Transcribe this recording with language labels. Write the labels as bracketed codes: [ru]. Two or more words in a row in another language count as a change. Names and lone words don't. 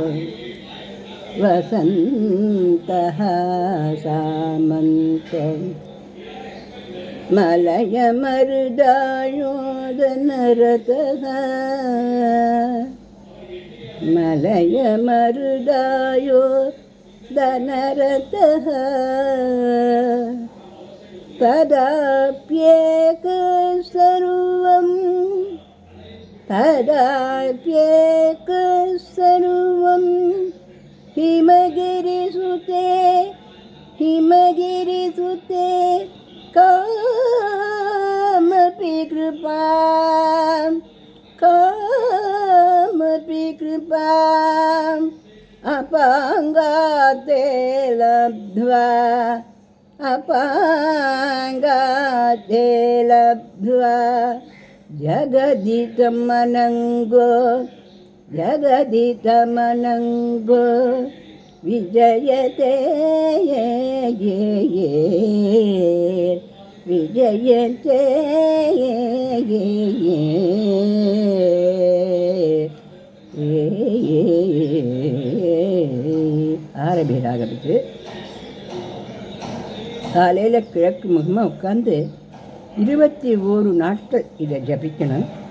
[sa] वसन्तः सामन्तो मलयमरुदायोधनरथः मलयमरुदायोधनरथः तथाप्येकः सर्वं हिमगिरिसुते कामपि कृपाम् अपाङ्गाते लब्ध्वा जगदितमनङ्गो विजयते [ta] ஆரம்பி ராகத்துக்கு காலையில் கிழக்கு முகமாக உட்காந்து 21 நாட்கள் இதை ஜபிக்கணும்.